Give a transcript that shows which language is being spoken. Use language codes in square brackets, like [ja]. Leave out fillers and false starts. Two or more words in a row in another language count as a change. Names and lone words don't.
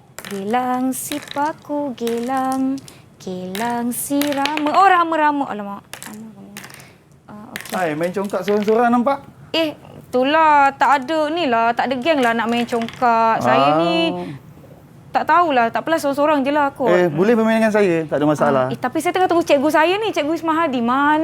[ms] Gelang si paku, gelang si rama. Oh, rama-rama. Alamak. Okay. Hai, main congkak seorang-seorang nampak? Itulah. Tak ada geng lah nak main congkak. Saya ni tak tahulah. Tak apalah, seorang-seorang je lah kot. Boleh bermain dengan saya. Tak ada masalah. Tapi saya tengah tunggu cikgu saya ni. Cikgu Ismahadi. Mana?